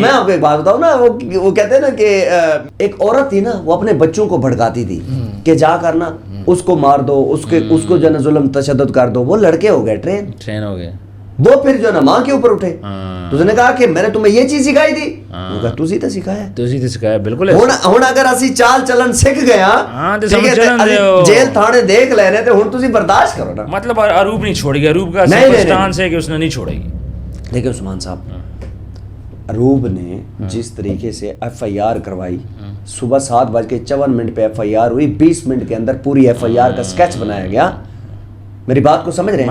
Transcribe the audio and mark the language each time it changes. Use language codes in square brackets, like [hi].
[ur] میں آپ کو ایک بات بتاؤں نا، وہ کہتے ہیں نا کہ ایک عورت تھی نا، وہ اپنے بچوں کو بھڑکاتی تھی کہ جا کر نا اس کو مار دو، اس کو جو نا ظلم تشدد کر دو. وہ لڑکے ہو گئے ٹرین ہو گئے. وہ پھر جو نا ماں کے اوپر اٹھے. تو اس نے کہا کہ میں نے تمہیں یہ چیز سکھائی تھی. [pa] وہ کہا تسی تے سکھایا. بالکل. ہن اگر اسی چال چلن سکھ گیا، جیل تھانے دیکھ لے رہے تے ہن تسی برداشت کرو نا. [ur] مطلب اروپ نہیں چھوڑے گی. اروپ کا سٹانس ہے کہ اس نے نہیں چھوڑے گی. دیکھیں عثمان صاحب، اروپ نے جس طریقے سے ایف آئی آر کروائی، صبح 7:54 پہ ایف آئی آر ہوئی، 20 منٹ کے اندر پوری ایف آئی آر کا سکیچ بنایا گیا. میری بات کو سمجھ رہے ہیں؟